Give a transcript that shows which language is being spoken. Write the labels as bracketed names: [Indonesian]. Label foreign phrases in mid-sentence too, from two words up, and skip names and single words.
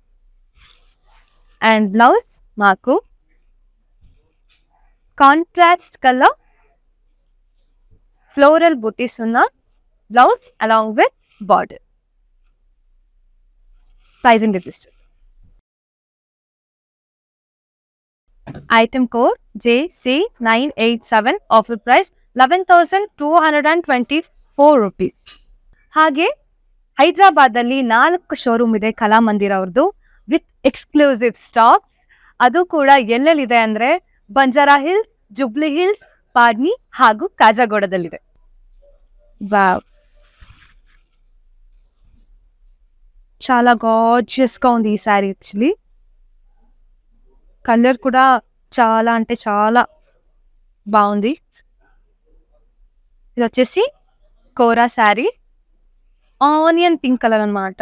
[English] and blouse [Telugu] మాకు [English] contrast colour floral booties [Telugu] ఉన్న [English] blouse along with border. Price and details. Item code JC987. Offer price 11,224 rupees. [Kannada] ಹಾಗೆ ಹೈದ್ರಾಬಾದಲ್ಲಿ 4 ಶೋರೂಮ್ ಇದೆ ಕಲಾಮಂದಿರ್ ಅವ್ರದ್ದು [English] with exclusive stocks. [Kannada] ಅದು ಕೂಡ ಎಲ್ಲೆಲ್ಲಿದೆ ಅಂದರೆ ಬಂಜಾರಾ ಹಿಲ್ಸ್, ಜುಬ್ಲಿ ಹಿಲ್ಸ್, ಪಾಡ್ನಿ ಹಾಗೂ ಕಾಜಾಗೋಡದಲ್ಲಿದೆ. [Telugu] వావ్! చాలా గార్జియస్గా ఉంది ఈ శారీ. [English] actually colour [Telugu] కూడా చాలా అంటే చాలా బాగుంది. ఇది వచ్చేసి కోరా శారీ, [English] onion pink colour [Telugu] అనమాట.